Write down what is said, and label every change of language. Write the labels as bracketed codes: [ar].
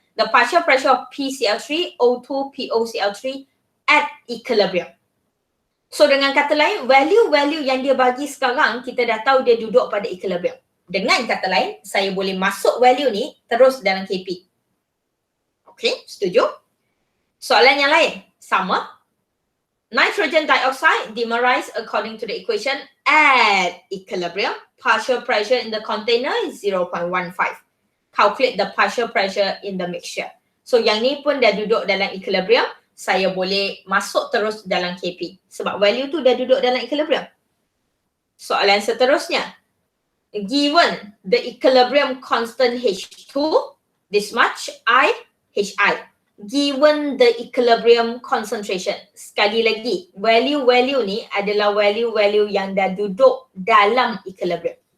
[en] The partial pressure of PCl3, O2, POCl3 at equilibrium. [ms] So dengan kata lain, value-value yang dia bagi sekarang, kita dah tahu dia duduk pada equilibrium. Dengan kata lain, saya boleh masuk value ni terus dalam KP. Okay, setuju? Soalan yang lain, sama. [en] Nitrogen dioxide dimerized according to the equation at equilibrium. Partial pressure in the container is 0.15. Calculate the partial pressure in the mixture. [ms] So yang ni pun dah duduk dalam equilibrium. Saya boleh masuk terus dalam KP. Sebab value tu dah duduk dalam equilibrium. Soalan seterusnya. [en] Given the equilibrium constant H2, this much HI. Given the equilibrium concentration. [ms] Sekali lagi, value-value ni adalah value-value yang dah duduk dalam equilibrium.